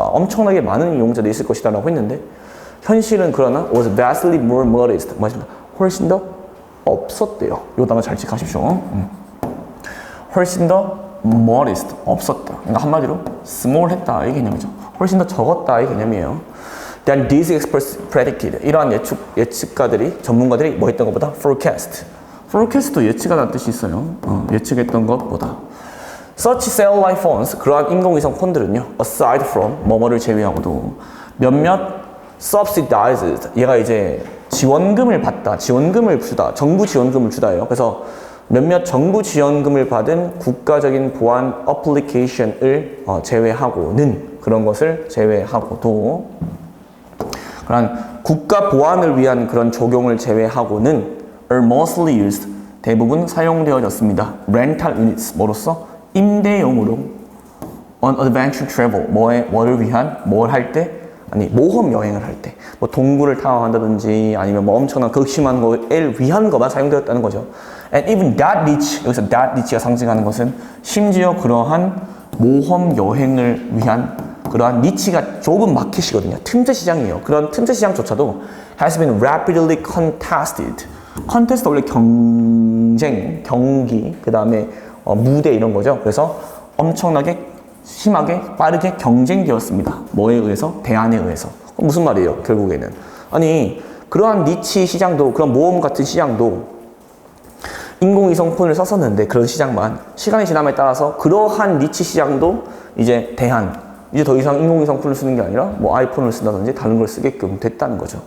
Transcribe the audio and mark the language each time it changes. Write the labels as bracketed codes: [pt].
[ko] 엄청나게 많은 이용자들이 있을 것이다 라고 했는데 현실은 그러나 [en] was vastly more modest. [ko] 훨씬 더 없었대요. 이 단어 잘 체크하십시오. 훨씬 더 modest, 없었다. 그러니까 한마디로 small했다 이 개념이죠. 훨씬 더 적었다 이 개념이에요. [en] Then these experts predicted. [ko] 이러한 예측가들이 전문가들이 뭐 했던 것보다 forecast. forecast도 예측하다는 뜻이 있어요. 예측했던 것보다. [en] Such satellite phones, [ko] 그러한 인공위성 폰들은요, aside from 뭐뭐를 제외하고도 몇몇 subsidized, 얘가 이제 지원금을 받다, 지원금을 주다, 정부 지원금을 주다예요. 그래서 몇몇 정부 지원금을 받은 국가적인 보안 어플리케이션을 제외하고는 그런 것을 제외하고도 그런 국가 보안을 위한 그런 적용을 제외하고는 [en] are mostly used [ko] 대부분 사용되어졌습니다. rental units 뭐로서 임대용으로 [en] on adventure travel [ko] 뭐를 위한 뭘 할 때 아니 모험 여행을 할 때 뭐 동굴을 탐험한다든지 아니면 뭐 엄청난 극심한 거에 위한 것만 사용되었다는 거죠. [en] And even that niche [ko] 여기서 that niche가 상징하는 것은 심지어 그러한 모험 여행을 위한 그러한 니치가 좁은 마켓이거든요. 틈새 시장이에요. 그런 틈새 시장조차도 [en] has been rapidly contested. [ko] 컨테스트 원래 경쟁, 경기, 그 다음에 무대 이런 거죠. 그래서 엄청나게 심하게 빠르게 경쟁되었습니다. 뭐에 의해서? 대안에 의해서. 무슨 말이에요? 결국에는 아니 그러한 니치 시장도 그런 모험 같은 시장도 인공위성 폰을 썼었는데 그런 시장만 시간이 지남에 따라서 그러한 니치 시장도 이제 대안 이제 더 이상 인공위성 폰을 쓰는 게 아니라 뭐 아이폰을 쓴다든지 다른 걸 쓰게끔 됐다는 거죠.